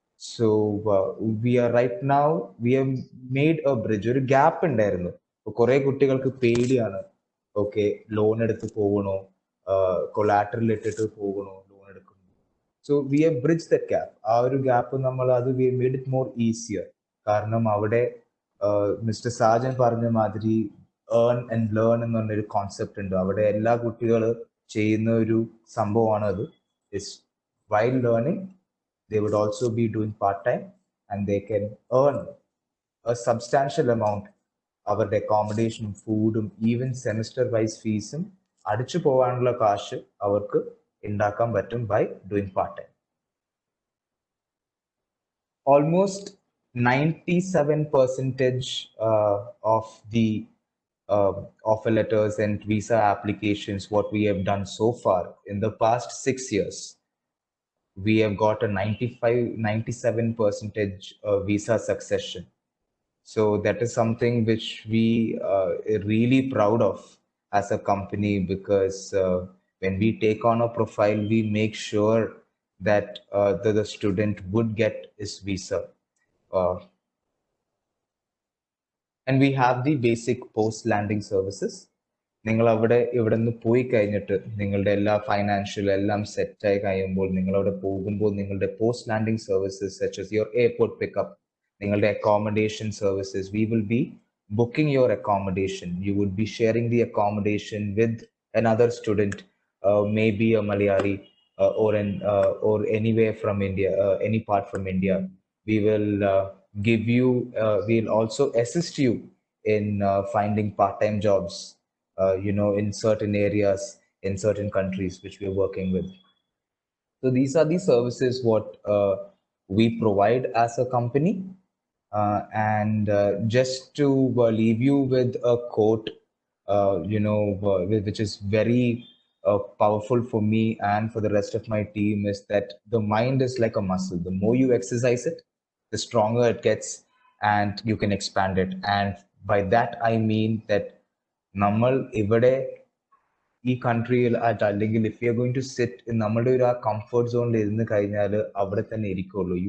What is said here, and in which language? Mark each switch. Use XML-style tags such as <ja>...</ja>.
<en>So we are right now, we have made a bridge.</en> <ml>ഒരു gap ഉണ്ടായിരുന്നു. കുറെ കുട്ടികൾക്ക് പേടിയാണ്. ഓക്കെ, ലോൺ എടുത്ത് പോകണോ, കൊളാറ്ററൽ ഇട്ടിട്ട് പോകണോ ലോൺ എടുക്കുന്നു.</ml> <en>So we have bridged that gap.</en> <ml>ആ ഒരു ഗ്യാപ്പ് നമ്മൾ അത്</ml> <en>we have made it more easier.</en> <ml>കാരണം അവിടെ മിസ്റ്റർ സാജൻ പറഞ്ഞ മാതിരി ഏൺ ആൻഡ് ലേൺ എന്ന് പറഞ്ഞൊരു കോൺസെപ്റ്റ് ഉണ്ട്. അവിടെ എല്ലാ കുട്ടികളും ചെയ്യുന്ന ഒരു സംഭവമാണ് അത്.</ml> <en>it's while learning they would also be doing part-time and they can earn a substantial amount</en> <ml>അവരുടെ അക്കോമഡേഷനും ഫുഡും ഈവൻ സെമിസ്റ്റർ വൈസ് ഫീസും അടിച്ചു പോകാനുള്ള കാശ് അവർക്ക് ഉണ്ടാക്കാൻ പറ്റും</ml> <en>by doing part-time. Almost 97% of the offer letters and visa applications what we have done so far in the past 6 years, we have got a 97% visa succession. So that is something which we are really proud of as a company, because when we take on a profile, we make sure that the student would get his visa. And we have the basic post-landing services.</en> <ml>നിങ്ങൾ അവിടെ ഇവിടെ നിന്ന് പോയി കഴിഞ്ഞിട്ട് നിങ്ങളുടെ എല്ലാ financial എല്ലാം സെറ്റായി കഴിയുമ്പോൾ നിങ്ങൾ അവിടെ പോകുമ്പോൾ നിങ്ങളുടെ post landing services such</ml> <en>as your airport pickup,</en> <ml>നിങ്ങളുടെ accommodation services,</ml> <en>we will be booking your accommodation. You would be sharing the accommodation with another student, maybe a Malayali or anywhere from India, any part from India. We will give you, we'll also assist you in finding part-time jobs, in certain areas, in certain countries which we are working with. So these are the services what we provide as a company. And just to leave you with a quote, which is very powerful for me and for the rest of my team, is that the mind is like a muscle. The more you exercise it, the stronger it gets and you can expand it. And by that I mean that</en> <ml>നമ്മൾ ഇവിടെ ഈ കൺട്രിയിൽ അല്ലെങ്കിൽ</ml> <en>if you are going to sit</en> <ml>നമ്മുടെ ഒരു ആ comfort സോണിൽ ഇരുന്ന് കഴിഞ്ഞാൽ അവിടെ തന്നെ ഇരിക്കുള്ളൂ.</ml>